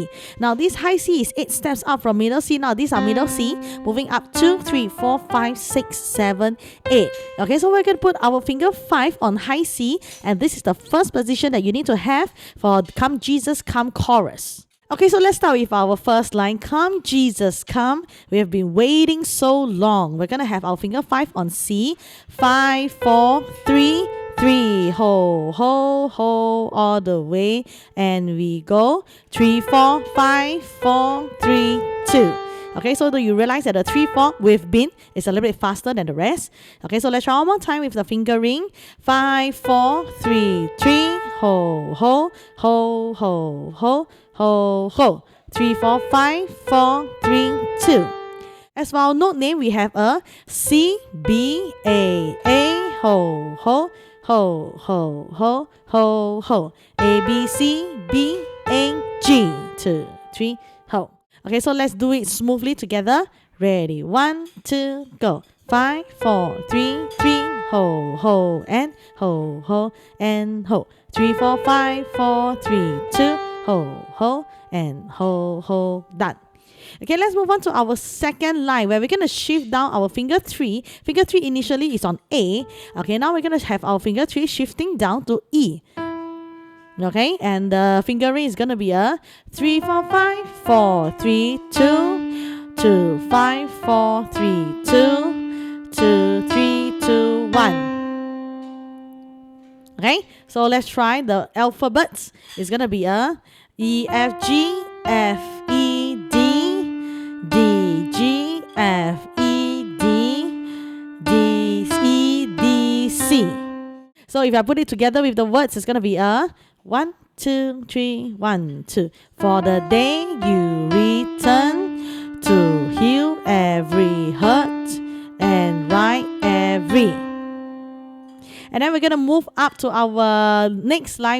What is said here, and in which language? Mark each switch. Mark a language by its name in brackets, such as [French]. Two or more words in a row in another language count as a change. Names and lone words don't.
[English] Now this high C is 8 steps up from middle C. Now these are middle C, moving up 2, 3, 4, 5, 6, 7, 8. Okay, so we're going to put our finger 5 on high C, and this is the first position that you need to have for Come Jesus Come chorus. Okay, so let's start with our first line. Come, Jesus, come. We have been waiting so long. We're going to have our finger 5 on C. 5, 4, 3, 3. Ho, ho, ho, all the way. And we go 3, 4, 5, 4, 3, 2. Okay, so do you realize that the 3, 4 we've been is a little bit faster than the rest? Okay, so let's try one more time with the fingering. 5, 4, 3, 3. Ho, ho, ho, ho, ho. Ho, ho. 3, 4, 5, 4, 3, 2. As for our note name, we have a C, B, A, ho, ho, ho, ho, ho, ho, ho. A, B, C, B, A, G. 2, 3, ho. Okay, so let's do it smoothly together. Ready? 1, 2, go. 5, 4, 3, 3. Ho, ho, and ho, ho, and ho. 3, 4, 5, 4, 3, 2. Ho, ho, and ho, ho, done. Okay, let's move on to our second line, where we're going to shift down our finger 3. Finger 3 initially is on A. Okay, now we're going to have our finger 3 shifting down to E. Okay, and the fingering is going to be a 3, 4, 5, 4, 3, 2, 2, 5, 4, 3, 2, 2, 3, 2, 1. Okay, so let's try the alphabets. It's going to be a E, F, G, F, E, D, D, G, F, E, D, D, E, D, C. So if I put it together with the words, it's going to be a 1, 2, 3, 1, 2. For the day you return to heal every hurt and right every. And then we're going to move up to our next line.